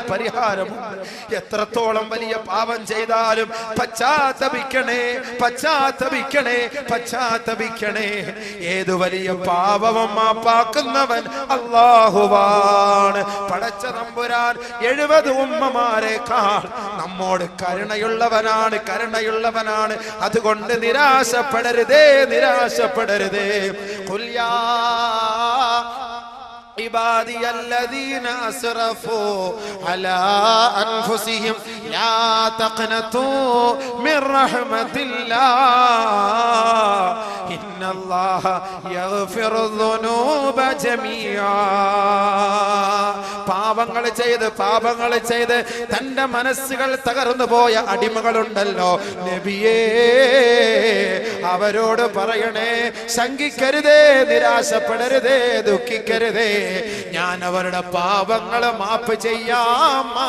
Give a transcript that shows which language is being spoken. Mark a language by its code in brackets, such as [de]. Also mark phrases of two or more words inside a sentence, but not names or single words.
[ml] എത്രത്തോളം വലിയ പാപം ചെയ്താലും പശ്ചാത്തപിക്കണേ, ഏതു വലിയ പാപവും മാപ്പാക്കുന്നവൻ അല്ലാഹുവാണ്. പടച്ച തമ്പുരാൻ 70 ഉമ്മമാരെക്കാൾ നമ്മോട് കരുണയുള്ളവനാണ്. അതുകൊണ്ട് നിരാശപ്പെടരുതേ. [ar] قل يا عبادي الذين أسرفوا على أنفسهم لا تقنطوا من رحمة الله إن الله يغفر الذنوب جميعا. [ml] പാപങ്ങൾ ചെയ്ത് തന്റെ മനസ്സുകൾ തകർന്നു പോയ അടിമകളുണ്ടല്ലോ നബിയേ, അവരോട് പറയണേ, ശങ്കിക്കരുതേ, നിരാശപ്പെടരുതേ, ദുഃഖിക്കരുതേ. ഞാൻ അവരുടെ പാപങ്ങൾ മാപ്പ് ചെയ്യാം.